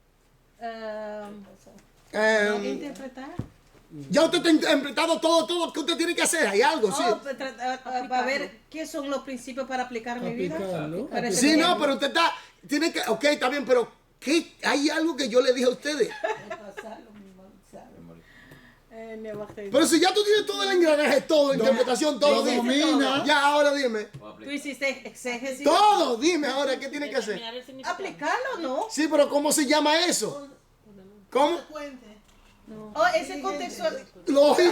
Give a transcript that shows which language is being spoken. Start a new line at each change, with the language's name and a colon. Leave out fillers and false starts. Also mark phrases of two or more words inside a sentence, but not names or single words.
Spanish: Interpretar. Ya usted ha interpretado todo lo que usted tiene que hacer. Hay algo, sí. Para ver qué son los principios para aplicar en mi vida. Aplicarlo. Parece Sí, que- no, pero usted tiene que, ok, está bien, pero ¿qué? Hay algo que yo le dije a ustedes.
Dutch: Nee, wacht even.
Spanish: Pero si ya tú tienes todo el engranaje, todo, interpretación, todo, lo dime. domina. Ya, ahora dime. Tú hiciste exégesis. Todo, dime ahora, ¿qué tiene que hacer? Aplicarlo, ¿no? Sí, pero ¿cómo se llama eso? ¿Cómo? Oh, ese contexto. Lógico.